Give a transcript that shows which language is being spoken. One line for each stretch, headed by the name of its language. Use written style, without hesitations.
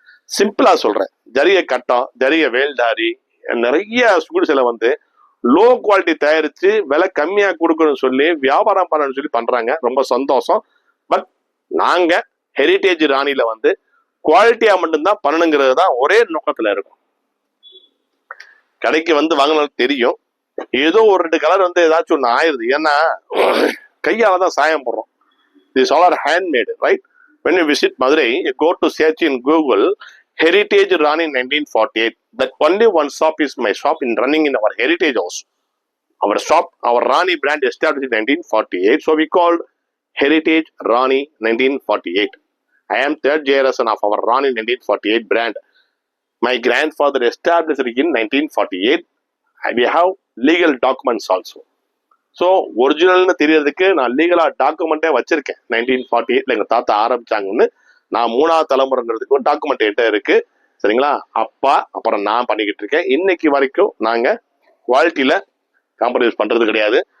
Tamil: சிம்பிளா சொல்றேன், ஜரிகை கட்டம், ஜரிகை வேல்தாரி, நிறைய சுங்குடி சேலை வந்து லோ குவாலிட்டி தயாரிச்சு விலை கம்மியா கொடுக்கணும்னு சொல்லி வியாபாரம் பண்ணணும்னு சொல்லி பண்றாங்க. ரொம்ப சந்தோஷம். பட் நாங்க ஹெரிடேஜ் ராணில வந்து குவாலிட்டியா மட்டும்தான் பண்ணணுங்கிறது தான் ஒரே நோக்கத்துல இருக்கும். கடைக்கு வந்து வாங்கினாலும் தெரியும், ஏதோ ஒரு 2 கலர் வந்து ஏதாச்சும் ஒன்று ஆயிருது. ஏன்னா கையால தான் சாயம் போடுறோம்.
English: These all are handmade, right? When you visit Madurai, you go to search in Google Heritage Rani 1948. That only one shop is my shop in running in our heritage house. Our shop, our Rani brand established in 1948. So we called Heritage Rani 1948. I am third generation of our Rani 1948 brand. My grandfather established it in 1948. We have legal documents also.
Tamil: So ஒரிஜினல்னு தெரியறதுக்கு நான் லீகலா டாக்குமெண்டே வச்சிருக்கேன். 1948 எங்க தாத்தா ஆரம்பிச்சாங்கன்னு நான் 3வது தலைமுறைங்கிறதுக்கும் document என்கிட்ட இருக்கு. சரிங்களா? அப்பா அப்புறம் நான் பண்ணிக்கிட்டு இருக்கேன். இன்னைக்கு வரைக்கும் நாங்க குவாலிட்டியில காம்ப்ரமைஸ் பண்றது கிடையாது.